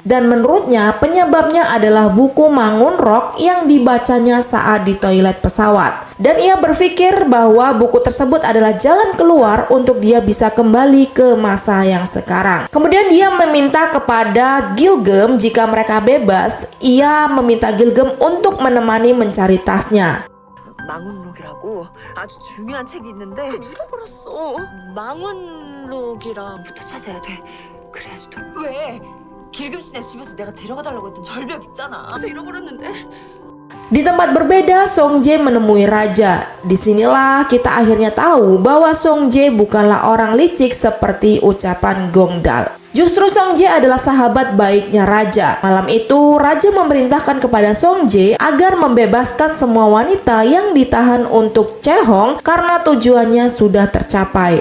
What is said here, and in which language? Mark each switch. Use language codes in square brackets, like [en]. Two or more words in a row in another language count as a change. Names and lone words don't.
[id] Dan menurutnya penyebabnya adalah buku Mangunrok yang dibacanya saat di toilet pesawat. Dan ia berpikir bahwa buku tersebut adalah jalan keluar untuk dia bisa kembali ke masa yang sekarang. Kemudian dia meminta kepada Gilgem jika mereka bebas, ia meminta Gilgem untuk menemani mencari tasnya. [ko] 망운록이라고 아주 중요한 책이 있는데 잃어버렸어. 망운록이랑부터 찾아야 돼. 그래야지 또. 왜? 길금 씨네 집에서 내가 데려가 달라고 했던 절벽 있잖아. 그래서 잃어버렸는데. [id] Di tempat berbeda, Song-jae menemui raja. Disinilah kita akhirnya tahu bahwa Song-jae bukanlah orang licik seperti ucapan Gyeongdal. Justru Song-jae adalah sahabat baiknya raja. Malam itu, raja memerintahkan kepada Song-jae agar membebaskan semua wanita yang ditahan untuk Chehong karena tujuannya sudah tercapai.